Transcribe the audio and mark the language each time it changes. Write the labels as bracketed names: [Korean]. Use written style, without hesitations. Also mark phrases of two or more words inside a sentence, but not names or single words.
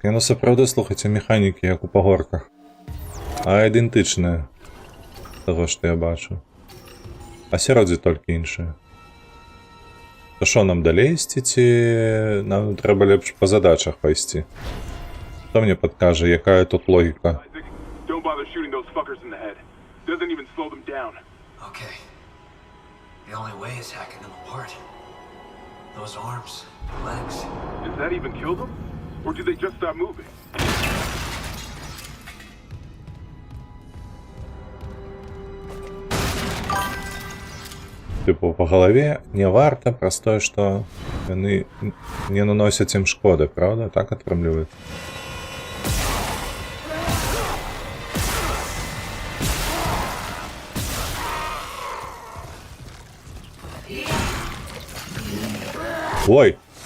[Belarusian] Яно сапраўды, слухайце, механікі, як у пагорках. А ідэнтычнае таго, што я бачу. Асяроддзе толькі іншае. То што, нам далей ісці, ці нам трэба лепш па задачах пайсці? Хто мне падкажа, якая тут логіка? [English] Don't bother shooting those fuckers in the head. Doesn't even slow them down. Okay. The only way is hacking them apart. Those arms, legs. Does that even kill them? Or do they just stop moving? [Belarusian] Типу, по галаве не варта, праз тое, што яны не наносяць ім шкоды, правда? Так атрымліваецца. Ой!